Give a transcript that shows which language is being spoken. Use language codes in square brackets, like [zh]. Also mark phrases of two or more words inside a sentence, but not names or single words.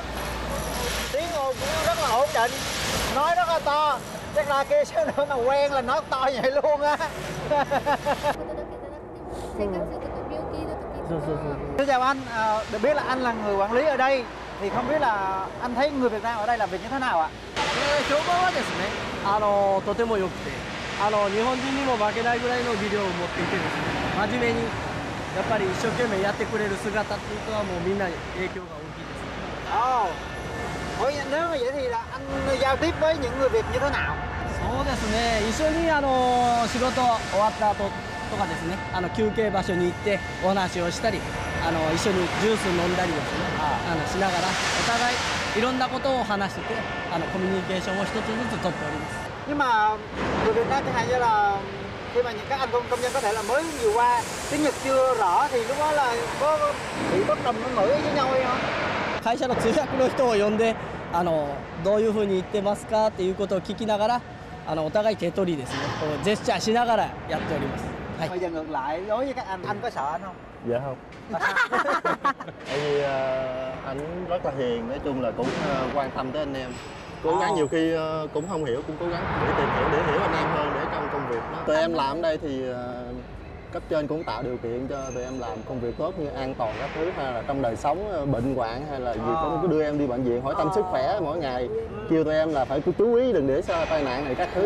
[vi] Tiếng ồn cũng rất là ổn định, nói rất là to. Chắc là kia xíu nữa mà quen là nói to vậy luôn á. Xin chào anh, được biết là anh là người quản lý ở đây. Thì không biết là anh thấy người Việt Nam ở đây làm việc như thế nào ạ? [ja] 評判はですね、とても良くて、日本人にも負けないぐらいの技量を持っていてですね、真面目にやっぱり一生懸命やってくれる姿っていうのはもうみんなに影響が大きいです。 [vi] Ủa, nếu mà vậy thì là anh giao tiếp với những người Việt như thế nào? [ja] そうですね、一緒に仕事終わった後とかですね、休憩場所に行ってお話をしたり、一緒にジュース飲んだりですね、しながらお互いいろんなことを話してて、コミュニケーションを一つずつ取っております。 [vi] Nhưng mà người Việt Nam chẳng hạn như là khi mà các anh công nhân có thể là mới vừa qua tiếng Nhật chưa rõ thì lúc đó là có bị bất đồng ngôn ngữ với nhau hay không? [ja] 会社の通訳の人を呼んで、どういうふうに言ってますかっていうことを聞きながら、お互い手取りですね、こうジェスチャーしながらやっております。 [vi] Bây giờ ngược lại đối với các anh có sợ anh không? Dạ không. Tại vì anh rất là hiền, nói chung là cũng quan tâm tới anh em. Cố gắng nhiều khi cũng không hiểu, cũng cố gắng để tìm hiểu, để hiểu anh em hơn để trong công việc đó. Tụi em làm ở đây thì cấp trên cũng tạo điều kiện cho tụi em làm công việc tốt như an toàn các thứ, hay là trong đời sống bệnh hoạn hay là gì cũng cứ đưa em đi bệnh viện hỏi thăm sức khỏe mỗi ngày, kêu tụi em là phải chú ý đừng để xảy tai nạn này các thứ.